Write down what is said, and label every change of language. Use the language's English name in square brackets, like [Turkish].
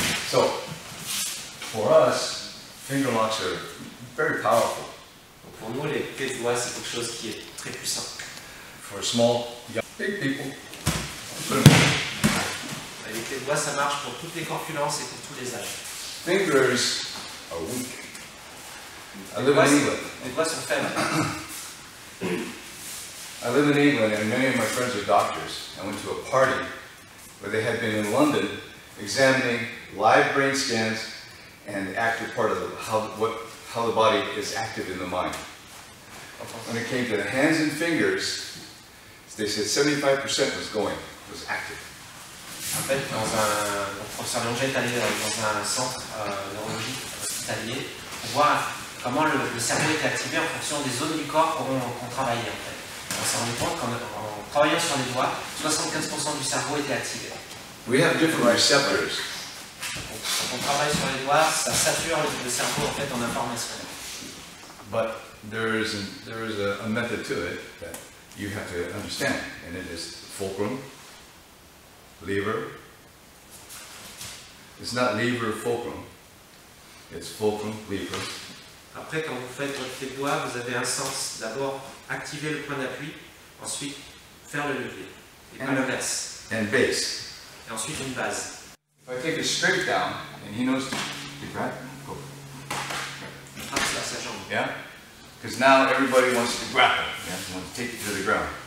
[English] So, for us, finger locks are very powerful. [French] Pour nous, les clés de doigts, c'est quelque chose qui est très puissant. [English] For small, young, big people, [French] les clés de doigts, ça marche pour toutes les corpulences et pour tous les âges. [English] Fingers are weak. I live in England. [French] Les doigts sont faibles. [English] I live in England and many of my friends are doctors. I went to a party where they had been in London examining live brain scans and the active part of how the body is active in the mind. When it came to the hands and fingers, they said 75% was active. [French] En fait, le professeur Longé est allé dans un centre neurologique hospitalier pour voir comment le cerveau était activé en fonction des zones du corps qu'on travaillait. En fait. On s'est rendu compte qu'en travaillant sur les doigts, 75% du cerveau était activé. [English] We have different receptors. [French] Quand on travaille sur les doigts, ça sature le cerveau en fait en information. [English] But there is a method to it that you have to understand, and it is fulcrum, lever. It's not lever fulcrum. It's fulcrum lever. [French] Après, quand vous faites votre clé de doigt, vous avez un sens. D'abord, activer le point d'appui, ensuite faire le levier. Et pas l'inverse. [English] And base. [French] Et ensuite une base. [English] If I take it straight down, and he knows to grab, go. [French] Frappe sur sa jambe. [English] Yeah? Because now everybody wants to grapple. Yeah? They want to take it to the ground.